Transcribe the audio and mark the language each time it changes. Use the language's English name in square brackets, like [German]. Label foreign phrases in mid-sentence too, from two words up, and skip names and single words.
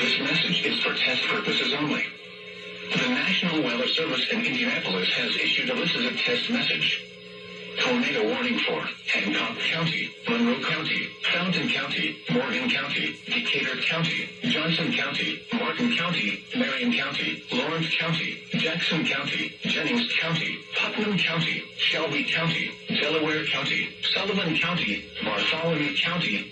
[English] message is for test purposes only. The National Weather Service in Indianapolis has issued a this is a test message. Tornado warning for Hancock County, Monroe County, Fountain County, Morgan County, Decatur County, Johnson County, Martin County, Marion County, Lawrence County, Jackson County, Jennings County, Putnam County, Shelby County, Delaware County, Sullivan County, Bartholomew County,